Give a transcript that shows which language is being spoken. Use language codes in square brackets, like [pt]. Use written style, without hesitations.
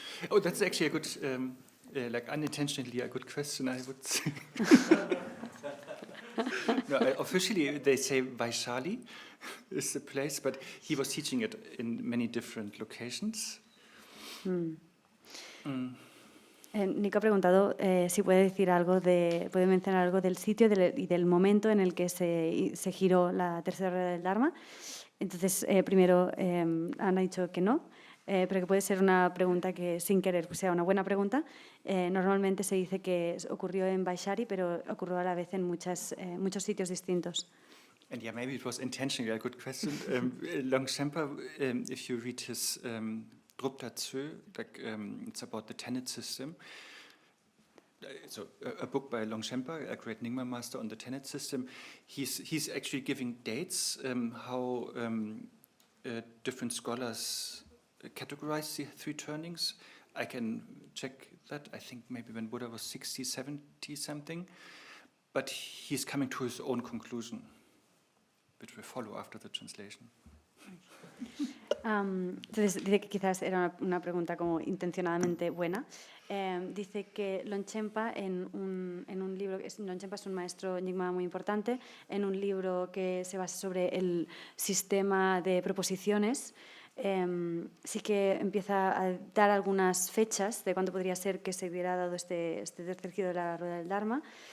[en] Oh, that's actually a good, like unintentionally a good question, I would say. No, officially they say Vaishali is the place, but he was teaching it in many different locations. [es] Nico ha preguntado si puede decir algo puede mencionar algo del sitio y del momento en el que se giró la tercera rueda del Dharma. Entonces, primero han dicho que no, pero que puede ser una pregunta que sin querer sea una buena pregunta. Normalmente se dice que ocurrió en Vaishali, pero ocurrió a la vez en muchos sitios distintos. [en] And yeah, maybe it was intentionally a good question. Longchenpa, if you read his Drupta Tsö, like it's about the tenet system. So a book by Longchenpa, a great Nyingma master on the tenet system. He's actually giving dates how different scholars categorize the three turnings. I can check that. I think maybe when Buddha was 60, 70 something. But he's coming to his own conclusion, which will follow after the translation. [es] Entonces dice que quizás era una pregunta como intencionadamente buena. Dice que Longchenpa en un libro, Longchenpa es un maestro Nyingma muy importante, en un libro que se basa sobre el sistema de proposiciones, sí que empieza a dar algunas fechas de cuándo podría ser que se hubiera dado este tercer giro de la rueda del Dharma.